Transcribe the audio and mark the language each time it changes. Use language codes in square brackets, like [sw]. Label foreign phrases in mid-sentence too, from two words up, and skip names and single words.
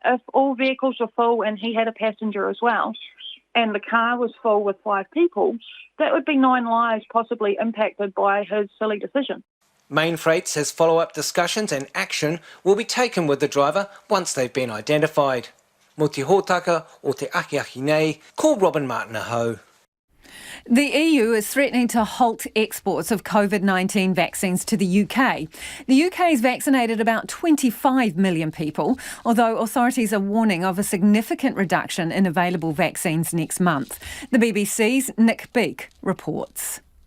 [en] If all vehicles were full and he had a passenger as well, and the car was full with 5 people, that would be 9 lives possibly impacted by his silly decision. Mainfreight says follow-up discussions and action will be taken with the driver once they've been identified. [mi] Mo te hōtaka o te ahiahi nei, ko Robin Martin-Aho. [en] The EU is threatening to halt exports of COVID-19 vaccines to the UK. The UK has vaccinated about 25 million people, although authorities are warning of a significant reduction in available vaccines next month. The BBC's Nick Beak reports.